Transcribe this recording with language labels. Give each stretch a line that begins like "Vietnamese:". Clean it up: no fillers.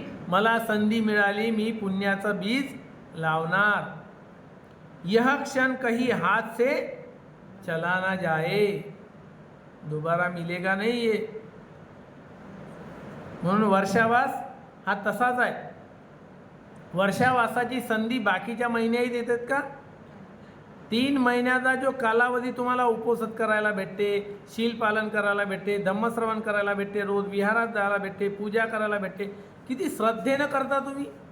Marathi: मला संधी मिळाली, मी पुण्याचं बीज लावणार.
Hindi: यह क्षण कहीं हाथ से चला ना जाए, दोबारा मिलेगा नहीं ये.
Marathi: म्हणून वर्षावास हा तसाच आहे. वर्षावासाची संधी बाकीच्या महिन्याही देतात का? 3 महिन्याचा जो कालावधी तुम्हाला उपोषित करायला भेटते, शील पालन करायला भेटते, धम्मश्रवण करायला भेटते, रोज विहारात जायला भेटते, पूजा करायला भेटते, किती श्रद्धेनं करता तुम्ही.